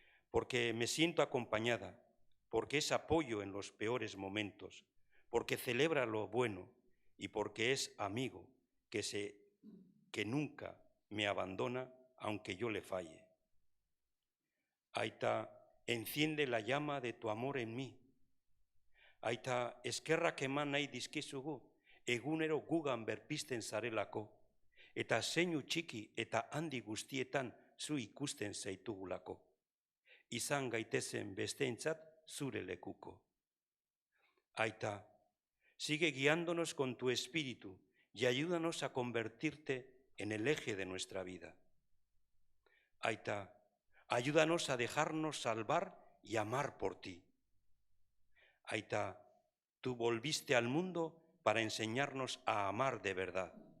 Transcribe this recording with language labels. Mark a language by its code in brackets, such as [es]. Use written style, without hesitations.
[es] porque me siento acompañada, porque es apoyo en los peores momentos, porque celebra lo bueno y porque es amigo que nunca me abandona aunque yo le falle. Aita, enciende la llama de tu amor en mí. [eu] Aita, eskerrak eman nahi dizkizugu, egunero gugan berpisten zarelako, eta zeinu txiki eta handi guztietan zu ikusten zaitugulako. Izan gaitezen besteentzat zure lekuko. [es] Aita, sigue guiándonos con tu espíritu y ayúdanos a convertirte en el eje de nuestra vida. Aita, ayúdanos a dejarnos salvar y amar por ti. Aita, tú volviste al mundo para enseñarnos a amar de verdad.